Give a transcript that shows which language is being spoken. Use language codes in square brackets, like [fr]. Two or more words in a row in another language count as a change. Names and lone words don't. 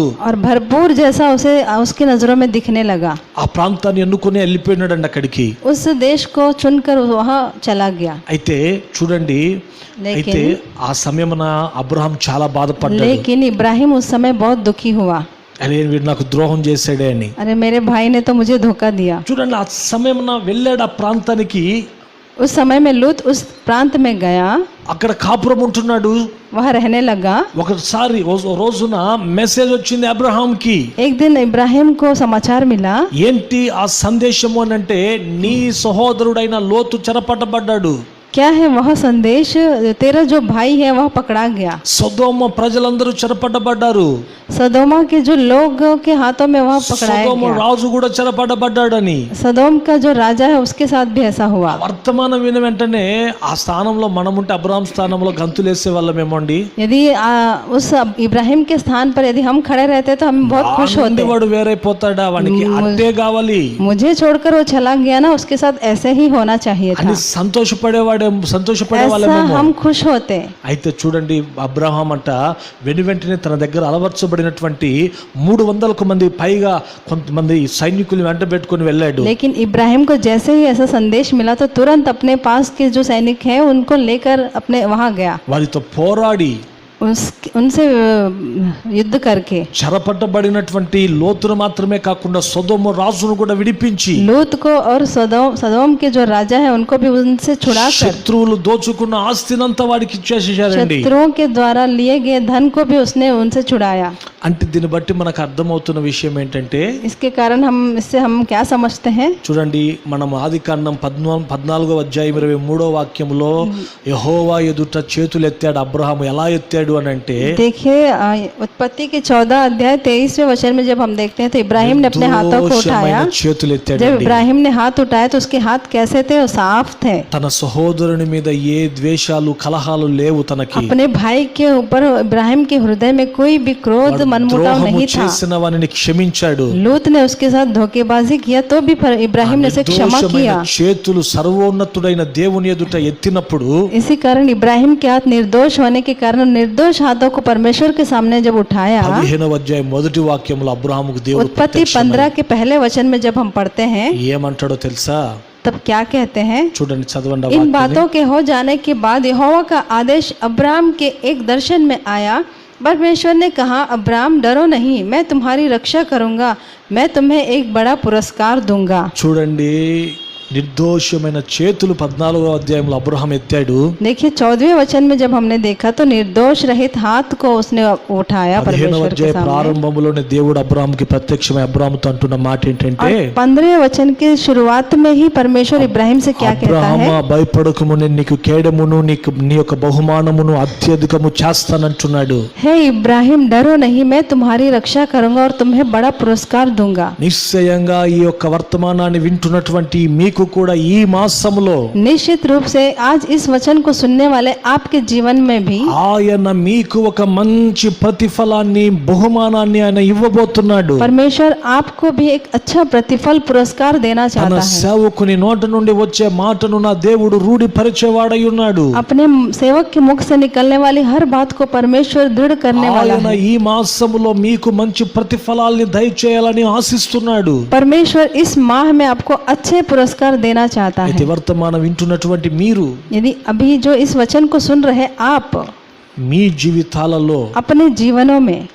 [hi] और भरपूर जैसा उसे उसकी नजरों में दिखने लगा. [te] ఆ ప్రాంతాన్ని ఎన్నుకొని వెళ్ళిపోయినాడండి అక్కడికి. [hi] उस देश को चुनकर वहाँ चला गया. [te] అయితే చూడండి, అయితే ఆ సమయమున అబ్రహాం చాలా బాధపడ్డాడు. [hi] लेकिन इब्राहिम उस समय बहुत दुखी हुआ. [te] అరే వీడు నాకు ద్రోహం చేశాడే అని. [hi] अरे मेरे भाई ने तो मुझे धोखा दिया. [te] చూడండి, ఆ సమయమున వెళ్ళాడు ఆ ప్రాంతానికి. [hi] उस समय में लूत उस प्रांत में गया, [te] అక్కడ కాపురం ఉంటున్నాడు. [hi] वहाँ रहने लगा. [te] ఒకసారి రోజున మెసేజ్ వచ్చింది అబ్రహాంకి. [hi] एक दिन इब्राहिम को समाचार मिला. [te] ఏంటి ఆ సందేశము అని అంటే, నీ సహోదరుడైన లోతు చెరపట్టబడ్డాడు. [hi] क्या है वह संदेश? तेरा जो भाई है वह पकड़ा गया. [te] సొదొమ ప్రజలందరూ చెరపట్టబడ్డారు. [hi] सदोमा के जो लोग के हाथों में वह पकड़ाया సొదొమ गया. [te] రాజు కూడా చెరపట్టబడ్డాడని. [hi] सदोम का जो राजा है उसके साथ भी ऐसा हुआ. [te] వర్తమానం విన వెంటనే ఆ స్థానంలో మనముంటే అబ్రహాం స్థానంలో గంతులేసే వాళ్ళమేమో అండి. [hi] यदि उस इब्राहिम के स्थान पर यदि हम खड़े रहते तो हम बहुत खुश होते. [te] వాడు వేరైపోతాడా, వానికి అట్టే కావాలి [hi] मुझे छोड़कर वो चला गया ना, उसके साथ ऐसे ही होना चाहिए था. [te] అని సంతోషపడే [hi] ऐसा [te] వాళ్ళమేమో. [hi] हम खुश होते. [te] అయితే చూడండి, అబ్రహాం అంట వెంటనే తన దగ్గర అలవర్చబడినటువంటి 300కు మంది పైగా కొంతమంది సైనికులు వెంట పెట్టుకుని వెళ్ళాడు. [hi] लेकिन इब्राहिम को जैसे ही ऐसा संदेश मिला तो तुरंत अपने पास के जो सैनिक हैं उनको लेकर अपने वहां गया. [te] వారితో పోరాడి [hi] उनसे युद्ध करके [te] చెరపట్టబడినటువంటి లోతును మాత్రమే కాకుండా సొదొమ రాజును కూడా విడిపించి, [hi] लूत को और सदोम के जो राजा है उनको भी उनसे छुड़ाकर [te] శత్రువులు దోచుకున్న ఆస్తినంతా వాడికి ఇచ్చేసేశారండి. [hi] शत्रुओं के द्वारा लिए गए धन को भी उसने उनसे छुड़ाया. [te] అంటే దీన్ని బట్టి మనకు అర్థమవుతున్న విషయం ఏంటంటే, [hi] इसके कारण इससे हम क्या समझते हैं? [te] చూడండి, మనం ఆదికాండం 14వ అధ్యాయం 23వ వాక్యంలో యెహోవా ఎదుట చేతులు ఎత్తాడు అబ్రహాము. ఎలా ఎత్తాడు అని అంటే, [hi] देखिए उत्पत्ति के 14 अध्याय 23वें वचन में जब हम देखते हैं तो इब्राहिम ने अपने हाथों को उठाया. [te] చేతులు ఎత్తాడు. [hi] जब इब्राहिम ने हाथ उठाया तो उसके हाथ कैसे थे? वो साफ थे. [te] తన సహోదరుని మీద ఏ ద్వేషాలు కలహాలు లేవు తనకి. [hi] अपने भाई के ऊपर इब्राहिम के हृदय में कोई भी क्रोध मनमुटाव नहीं था. [te] చేసిన వానిని క్షమించాడు. [hi] लूत ने उसके साथ धोखेबाजी किया तो भी इब्राहिम ने उसे क्षमा किया. [te] చేతులు సర్వోన్నతుడైన దేవుని ఎదుట ఎత్తినప్పుడు, [hi] इसी कारण इब्राहिम के हाथ निर्दोष होने के कारण निर्दोष हाथों को परमेश्वर के सामने जब उठाया, [te] 15వ అధ్యాయం మొదటి వాక్యంలో అబ్రహాముకు దేవుడు [hi] उत्पत्ति 15 के पहले वचन में जब हम पढ़ते हैं [te] ఏమంటాడో తెలుసా? [hi] तब क्या कहते हैं? [te] చూడండి, చదవండి. [hi] इन बातों के हो जाने के बाद यहोवा का आदेश अब्राम के एक दर्शन में आया. परमेश्वर ने कहा, अब्राम डरो नहीं, मैं तुम्हारी रक्षा करूंगा, मैं तुम्हें एक बड़ा पुरस्कार दूंगा. [te] చూడండి, నిర్దోషమైన చేతులు 14వ అధ్యాయంలో అబ్రహాం ఎత్తాడు. [hi] देखिए 14वें वचन में जब हमने देखा तो निर्दोष रहित हाथ को उसने उठाया [te] 15వ [hi] परमेश्वर के [te] అధ్యాయ [hi] सामने. [te] ప్రారంభంలోనే దేవుడు అబ్రహాంకి ప్రత్యక్షమై అబ్రహాముతో అంటున్న మాట ఏంటంటే, [hi] 15वें वचन के शुरुआत में ही परमेश्वर इब्राहिम से क्या कहता అబ్రహామా है? [te] భయపడకుము, నేను నీకు కేడమును నీ యొక్క బహుమానమును అత్యధికము చేస్తానంటున్నాడు. [hi] हे इब्राहिम डरो नहीं, मैं तुम्हारी रक्षा करूंगा और तुम्हें बड़ा पुरस्कार दूंगा. [te] నిశ్చయంగా ఈ యొక్క వర్తమానాన్ని వింటున్నటువంటి మీకు కూడా ఈ మాసములో [hi] निश्चित रूप से आज इस वचन को सुनने वाले आपके जीवन में भी [te] ఆయన మీకు ఒక మంచి ప్రతిఫలాన్ని బహుమానాన్ని ఆయన ఇవ్వబోతున్నాడు. [hi] परमेश्वर आपको भी एक अच्छा प्रतिफल पुरस्कार देना [te] తన [hi] चाहता है. [te] సేవకుని నోట నుండి వచ్చే మాటను నా దేవుడు రూఢిపరిచేవాడై ఉన్నాడు. [hi] अपने सेवक के मुख से निकलने वाली हर बात को परमेश्वर दृढ़ करने वाला [te] ఆయన [hi] है. [te] ఈ మాసములో మీకు మంచి ప్రతిఫలాల్ని దయచేయాలని ఆశిస్తున్నాడు. [hi] परमेश्वर इस माह में आपको अच्छे पुरस्कार देना चाहता [te] అయితే [hi] है. [te] వర్తమానం వింటున్నటువంటి మీరు [hi] यदि अभी जो इस वचन को सुन रहे आप [te] మీ జీవితాలలో [hi] अपने जीवनों में